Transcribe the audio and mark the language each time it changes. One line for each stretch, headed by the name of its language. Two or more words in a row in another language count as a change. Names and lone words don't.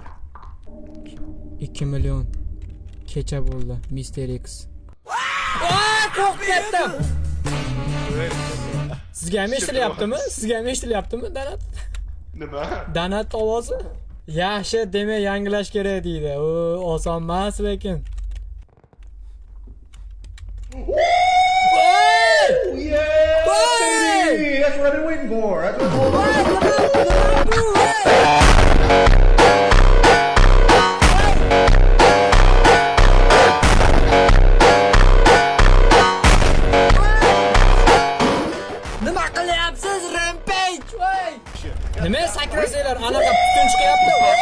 Uzbek: 2 million. Kecha bo'ldi Mr. X. Qo'rqib ketdim. Sizga ham eshitilyaptimi? Sizga ham eshitilyaptimi Donat? Nima? Donat ovozi? Yaxshi, demak yangilash kerak deydi. O, oson emas lekin.
English: Yeah, baby! That's what I've been waiting for. That's what
Uzbek: Nima qilyapsiz Rampage? Voy! Nima sakrasanglar, anaqa butun chiqyapti.